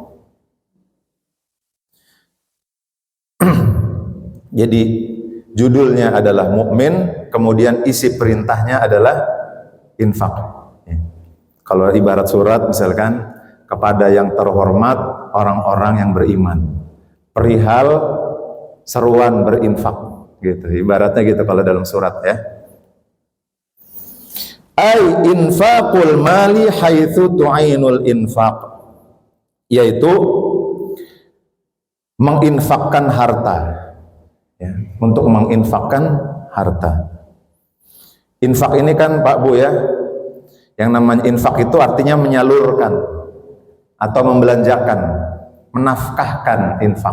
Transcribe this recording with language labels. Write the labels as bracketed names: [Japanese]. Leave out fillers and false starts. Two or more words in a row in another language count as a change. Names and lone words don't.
[Indonesian] Jadi judulnya adalah mukmin, kemudian isi perintahnya adalah infak. Kalau ibarat surat misalkan, kepada yang terhormat orang-orang yang beriman, perihal seruan berinfak, gitu. Ibaratnya gitu kalau dalam surat, ya. [Arabic] أي إنفاق المال حيث يتعين الإنفاق, [Indonesian] yaitu menginfakkan harta, ya, untuk menginfakkan harta. Infak ini kan Pak Bu, ya, yang namanya infak itu artinya menyalurkan atau membelanjakan, menafkahkan infak.